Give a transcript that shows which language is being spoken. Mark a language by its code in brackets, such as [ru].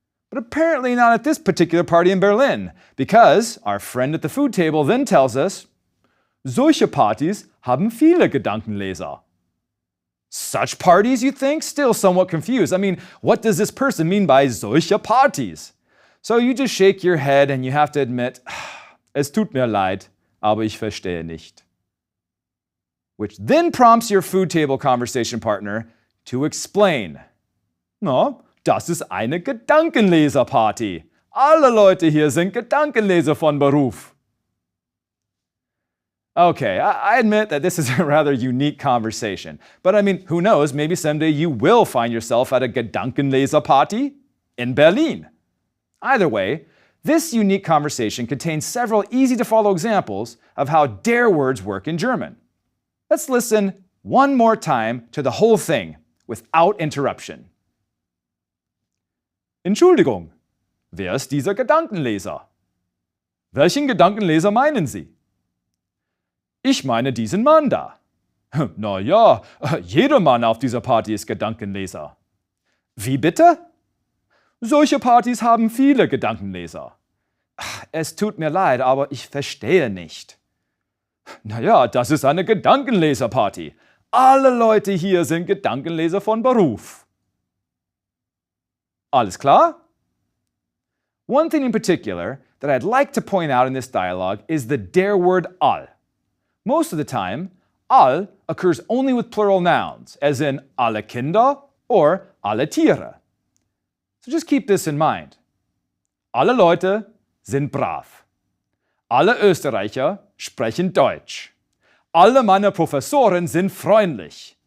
[en] But apparently not at this particular party in Berlin, because our friend at the food table then tells us, [de] Solche Partys haben viele Gedankenleser. [en] Such parties, you think? Still somewhat confused. I mean, what does this person mean by [de] solche Partys? [en] So you just shake your head and you have to admit, [de] Es tut mir leid, aber ich verstehe nicht. [en] Which then prompts your food table conversation partner to explain. [de] No, das ist eine Gedankenleserparty. Alle Leute hier sind Gedankenleser von Beruf. [en] Okay, I admit that this is a rather unique conversation. But I mean, who knows, maybe someday you will find yourself at a Gedankenleserparty in Berlin. Either way, this unique conversation contains several easy-to-follow examples of how der words work in German. Let's listen one more time to the whole thing without interruption. [de] Entschuldigung, wer ist dieser Gedankenleser? Welchen Gedankenleser meinen Sie? Ich meine diesen Mann da. Na ja, jeder Mann auf dieser Party ist Gedankenleser. Wie bitte? Solche Partys haben viele Gedankenleser. Es tut mir leid, aber ich verstehe nicht. Naja, das ist eine Gedankenleserparty. Alle Leute hier sind Gedankenleser von Beruf. Alles klar? [en] One thing in particular that I'd like to point out in this dialogue is the der word all. Most of the time, all occurs only with plural nouns, as in [de] alle Kinder [en] or [de] alle Tiere. [en] So just keep this in mind. [de] Alle Leute sind brav. Alle Österreicher sprechen Deutsch. Alle meine Professoren sind freundlich.